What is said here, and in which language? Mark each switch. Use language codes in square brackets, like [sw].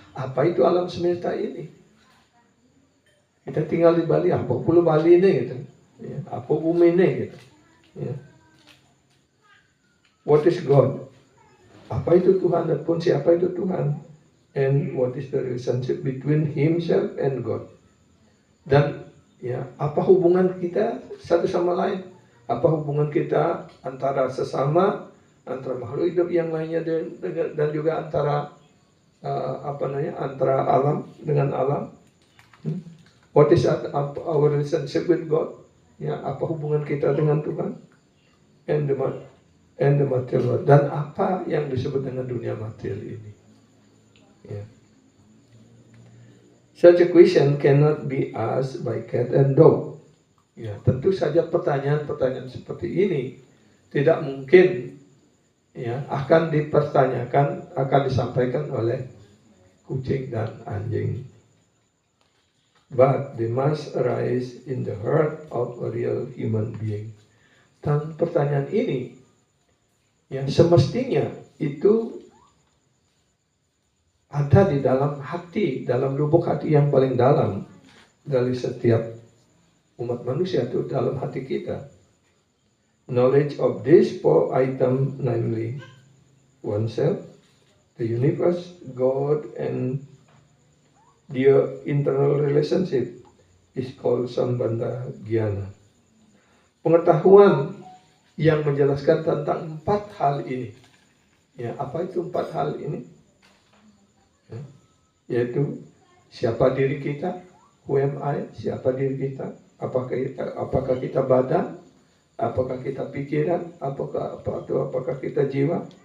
[id] Apa itu alam semesta ini? Kita tinggal di Bali, apa pulau Bali ini gitu. Ya, apa bumi ini gitu. Ya. [en] What is God? [id] Apa itu Tuhan dan pun siapa itu Tuhan? [en] And what is the relationship between himself and God? [id] Dan ya, apa hubungan kita satu sama lain? Apa hubungan kita antara sesama, antara makhluk hidup yang lainnya dan juga antara antara alam dengan alam? [en] What is our relationship with God? [id] Ya, apa hubungan kita dengan Tuhan? [en] And the material world. [id] Dan apa yang disebut dengan dunia material ini? Ya. [en] Such a question cannot be asked by cat and dog. [id] Ya, tentu saja pertanyaan-pertanyaan seperti ini tidak mungkin ya akan dipertanyakan, akan disampaikan oleh kucing dan anjing. [en] But they must arise in the heart of a real human being. [id] Dan pertanyaan ini ya semestinya itu ada di dalam hati, dalam lubuk hati yang paling dalam dari setiap umat manusia, itu dalam hati kita. [en] Knowledge of these four items, namely oneself, the universe, God, and their internal relationship is called Sambandha Gyana. [id] Pengetahuan yang menjelaskan tentang 4 hal ini. Ya, apa itu 4 hal ini? Ya, yaitu siapa diri kita, [en] who am I, [id] siapa diri kita, apakah kita badan, apakah kita pikiran, apakah kita jiwa.